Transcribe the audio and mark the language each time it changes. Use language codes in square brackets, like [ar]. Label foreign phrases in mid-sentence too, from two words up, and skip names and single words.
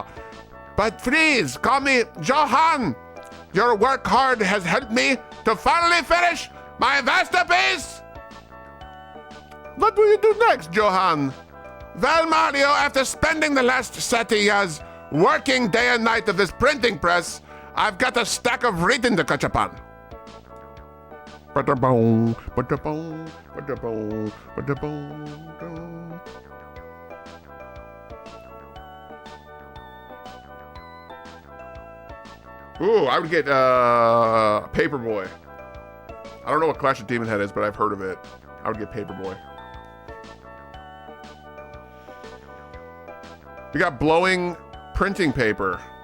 [en] But please, call me Johan. Your work hard has helped me to finally finish my masterpiece. What will you do next, Johan? Well, Mario, after spending the last 30 years working day and night of this printing press, I've got a stack of reading to catch up on. Ba-da-boom, ba-da-boom, ba-da-boom, ba-da-boom. Ooh, I would get Paperboy. I don't know what Clash of Demon Head is, but I've heard of it. I would get Paperboy. We got blowing printing paper.